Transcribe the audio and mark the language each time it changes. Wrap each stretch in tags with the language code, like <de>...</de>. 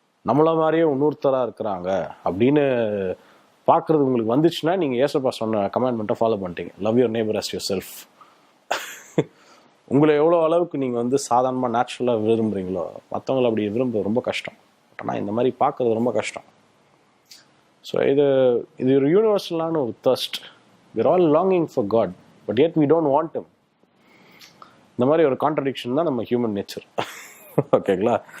<ta>நம்மள மாதிரியே இன்னொருத்தராக இருக்கிறாங்க அப்படின்னு பார்க்குறது உங்களுக்கு வந்துச்சுன்னா நீங்கள் ஏசப்பா சொன்ன கமெண்ட்மெண்ட்டை ஃபாலோ பண்ணிட்டீங்க.</ta> <en>Love your neighbour as yourself.</en> <ta>உங்களை எவ்வளோ அளவுக்கு நீங்கள் வந்து சாதாரணமாக நேச்சுரலாக விரும்புகிறீங்களோ மற்றவங்களை அப்படி விரும்புறது ரொம்ப கஷ்டம். ஆனால் இந்த மாதிரி பார்க்குறது ரொம்ப கஷ்டம். ஸோ இது ஒரு யூனிவர்சலான ஒரு thirst.</ta> <en>we're all longing for God, but yet we don't want him.</en> <ta>இந்த மாதிரி ஒரு கான்ட்ரடிக்ஷன் தான் நம்ம ஹியூமன் நேச்சர். ஓகேங்களா?</ta>